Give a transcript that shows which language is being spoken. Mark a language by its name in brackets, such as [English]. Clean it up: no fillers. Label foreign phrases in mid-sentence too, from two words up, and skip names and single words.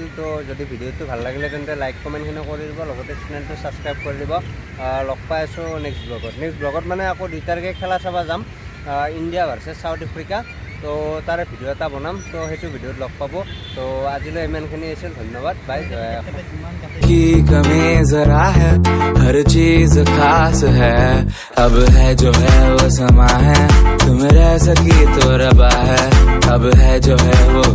[Assamese] তো যদি ভিডিঅ'টো ভাল লাগিলে তেন্তে লাইক কমেণ্টখিনি কৰি দিব, লগতে চেনেলটো ছাবস্ক্ৰাইব কৰি দিব। লগ পাই আছোঁ নেক্সট ব্লগত মানে আকৌ 2 তাৰিখে খেলা চাব যাম, ইণ্ডিয়া ভাৰ্চেছ চাউথ আফ্ৰিকা। তো তাৰে ভিডিঅ' এটা বনাম, তো সেইটো ভিডিঅ'ত লগ পাব। তো আজিলৈ ইমানখিনি আছিল, ধন্যবাদ, বাই, জয়। [Hindi] की कमी जरा है, हर चीज खास है, अब है जो है वो समा है, तुम रह सकी तो रबा है, अब है जो है वो